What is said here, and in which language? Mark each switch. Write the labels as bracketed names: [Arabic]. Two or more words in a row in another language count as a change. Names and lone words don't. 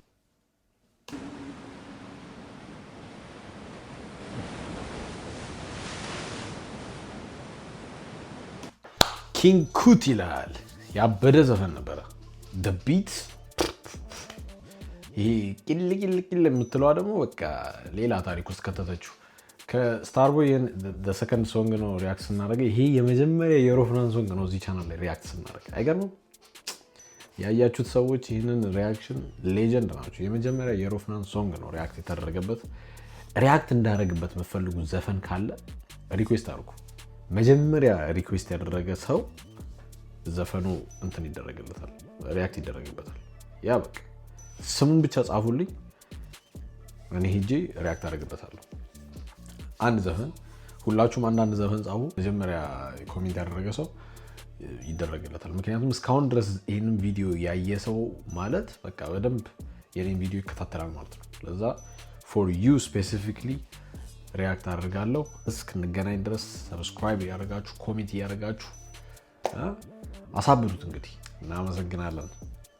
[Amharic] ኪንግ ኩት ይላል ያበደ ዘፈን ነበረ [English] the beat [Amharic] ይሄ ቂል የምትለዋ ደግሞ በቃ ሌላ ታሪክ ውስጥ ከተተችው ከስታርቦይ [English] the second song [Amharic] ነው ሪአክት ስናደርግ ይሄ የመጀመሪያ የሮፍናን ሶንግ ነው እዚህ ቻናል ላይ ሪአክት ስናደርግ አይገርምም ያያችሁት ሰዎች ይሄንን ሪአክሽን ሌጀንድ ናቸው የመጀመሪያ የሮፍናን ሶንግ ነው ሪአክት የተደረገበት ሪአክት እንዳደረግበት መፈልጉ ዘፈን ካለ ሪኩዌስት አድርጉ መጀመሪያ ሪኩዌስት ያደረገ ሰው ዘፈኑ እንትን ይደረግለታል ሪአክት ይደረግበታል ያ በቃ ስሙን ብቻ ጻፉልኝ እኔ ሄጄ ሪአክት አደርግበታለሁ አንድ ዘፈን ሁላችሁም አንድ ዘፈን ጻፉ መጀመሪያ ኮሜንት ያደረገ ሰው ይደረግለታል ምክንያቱም እስካሁን ድረስ ይሄንን ቪዲዮ ያየ ሰው ማለት በቃ በደንብ የኔን ቪዲዮ ይከታተላል ማለት ነው ለዛ [English] for you specifically [Amharic] ሪአክት አደርጋለሁ እስክንገናኝ ድረስ ሰብስክራይብ ያደርጋችሁ ኮሜንት ያደርጋችሁ አሳብዱት እንግዲህ እናመሰግናለን